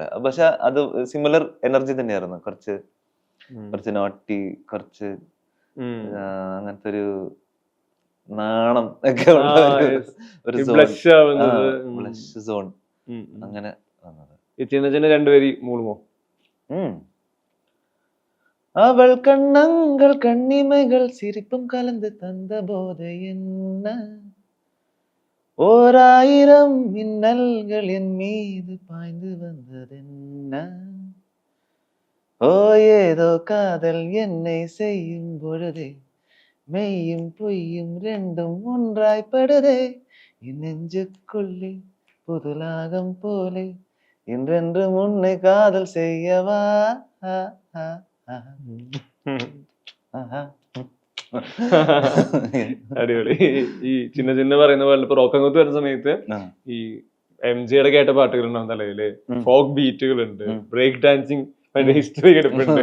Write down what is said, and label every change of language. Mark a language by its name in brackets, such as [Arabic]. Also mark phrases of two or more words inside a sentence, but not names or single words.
[Malayalam] പക്ഷെ അത് സിമിലർ എനർജി തന്നെയായിരുന്നു. കുറച്ച് നോട്ടി, കുറച്ച് അങ്ങനത്തെ ഒരു നാണം ഒക്കെ ഉള്ള ഒരു സോൺ അങ്ങനെ വന്നത്. [Tamil] சின்ன சின்ன [Malayalam] 2 വരി മൂളുമോ? [Tamil] அவள் கன்னங்கள் கண்ணிமைகள் சிரிப்பும் கலந்து തந்த போது என்ன 1000 மின்னல்கள் என் மீது பாய்ந்து வந்ததென்ன ஓ ஏதோ காதல் என்னை செய்யும் பொழுதே மெய்யும் பொய்யும் ரெண்டும் ஒன்றாய்ப்படுதே என் நெஞ்சுக்குள்ளே புதுலாகம் போலே இன்றென்று முன்னை காதல் செய்யவா. [Malayalam] അടിപൊളി. ഈ [Tamil] சின்ன சின்ன [Malayalam] പറയുന്ന പോലെ ഇപ്പൊ റോക്കങ്ങോത്ത് വരുന്ന സമയത്ത് ഈ MGയുടെ കേട്ട പാട്ടുകൾ ഉണ്ടാവും തലയില്, ഫോക്ക് ബീറ്റുകൾ ഉണ്ട്, [English] break dancing history [Malayalam] കിടപ്പുണ്ട്.